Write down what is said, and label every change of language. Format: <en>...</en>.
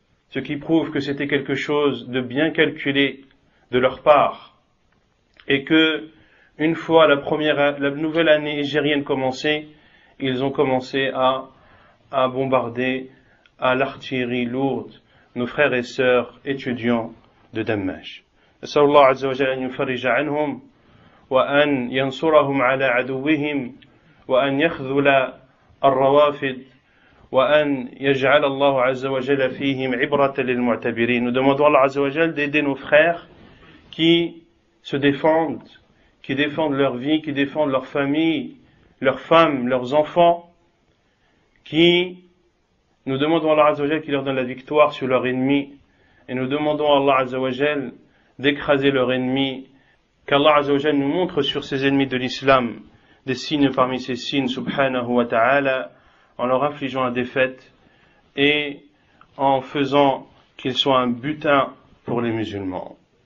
<fr>Ce qui prouve que c'était quelque chose de bien calculé de leur part. Et que, une fois la nouvelle année hégérienne commencée, ils ont commencé à bombarder à l'artillerie lourde nos frères et sœurs étudiants de Dammaj.</fr> <ar>نسأل الله عز وجل أن يفرج عنهم وأن ينصرهم على عدوهم وأن يخذل الروافد وأن يجعل الله عز وجل فيهم عبرة للمعتبرين.</ar> <fr>Nous demandons à Allah Azza wa Jal d'aider nos frères qui se défendent, qui défendent leur vie, qui défendent leur famille, leurs femmes, leurs enfants, nous demandons à Allah Azza wa Jal qui leur donne la victoire sur leur ennemi, et nous demandons à Allah Azza wa Jal d'écraser leur ennemi, qu'Allah Azza wa Jal nous montre sur ces ennemis de l'islam des signes parmi ces signes, subhanahu wa ta'ala, en leur infligeant la défaite et en faisant qu'ils soient un butin pour les musulmans.</fr>